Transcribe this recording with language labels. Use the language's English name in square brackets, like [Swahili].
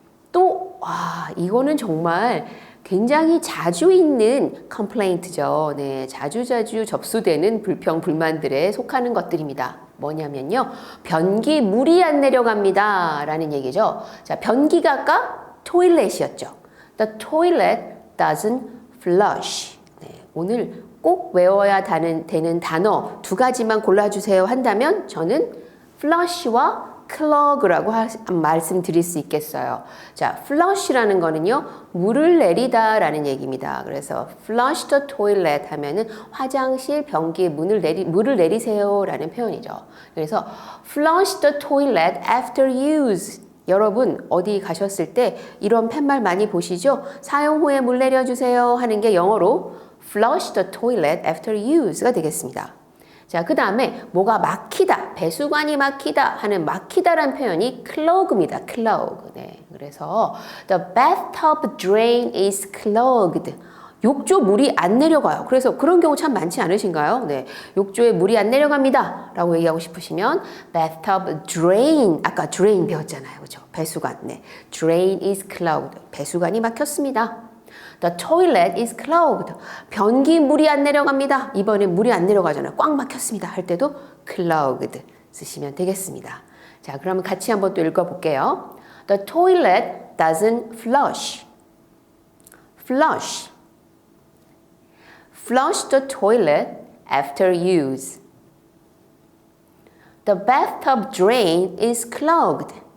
[Korean] 또, 이거는 정말 굉장히 자주 있는 complaint죠. 네, 자주자주 접수되는 불평, 불만들에 속하는 것들입니다. 뭐냐면요. 변기 물이 안 내려갑니다. 라는 얘기죠. 자, 변기가 아까 토일렛이었죠. [English] The toilet doesn't flush. [Korean] 네, 오늘 꼭 외워야 되는 단어 두 가지만 골라주세요 한다면 저는 flush와 clog라고 말씀드릴 수 있겠어요. 자, flush라는 거는요, 물을 내리다 라는 얘기입니다. 그래서 [English] flush the toilet [Korean] 하면은 화장실 변기에 물을 내리세요 라는 표현이죠. 그래서 [English] flush the toilet after use. [Korean] 여러분 어디 가셨을 때 이런 팻말 많이 보시죠? 사용 후에 물 내려주세요 하는 게 영어로 [English] flush the toilet after use [Korean] 가 되겠습니다. 자, 그 다음에 뭐가 막히다, 배수관이 막히다 하는 막히다라는 표현이 clog입니다. [English] clog. [Korean] 네, 그래서 [English] the bathtub drain is clogged. [Korean] 욕조 물이 안 내려가요. 그래서 그런 경우 참 많지 않으신가요? 네, 욕조에 물이 안 내려갑니다. 라고 얘기하고 싶으시면 bathtub drain, 아까 drain 배웠잖아요. 그렇죠? 배수관. 네, [English] drain is clogged. [Korean] 배수관이 막혔습니다. [English] The toilet is clogged. [Korean] 변기 물이 안 내려갑니다. 이번에 물이 안 내려가잖아요. 꽉 막혔습니다. 할 때도 clogged 쓰시면 되겠습니다. 자, 그러면 같이 한번 또 읽어볼게요. [English] The toilet doesn't flush. Flush. Flush the toilet after use. The bathtub drain is clogged.